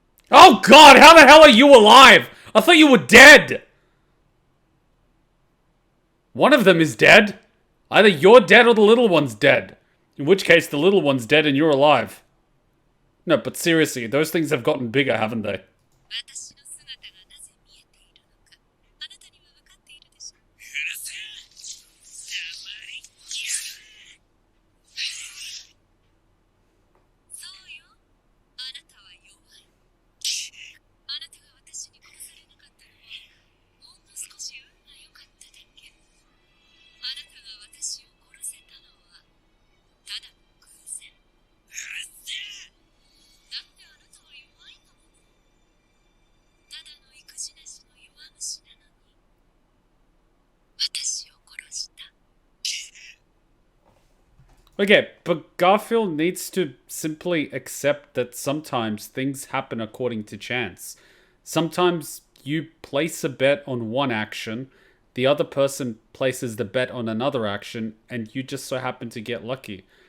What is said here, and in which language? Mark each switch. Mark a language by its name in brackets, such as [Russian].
[English] Oh god, how the hell are you alive? I thought you were dead. One of them is dead. Either you're dead or the little one's dead. In which case, the little one's dead and you're alive. No, but seriously, those things have gotten bigger, haven't they? [Japanese] 私の姿がなぜ見えているのか、あなたには分かっているでしょう。うるせえ。黙りきやがれ。そうよ。あなたは弱い。あなたが私に殺されなかったのは、ほんの少し運が良かっただけ。あなたが私を殺せたのは、ただの偶然。うるせえ。だってあなたは弱いんだもの。ただの育児なしの弱虫なのに、私を殺した。 [English] Okay, but Garfield needs to simply accept that sometimes things happen according to chance. Sometimes you place a bet on one action, the other person places the bet on another action, and you just so happen to get lucky.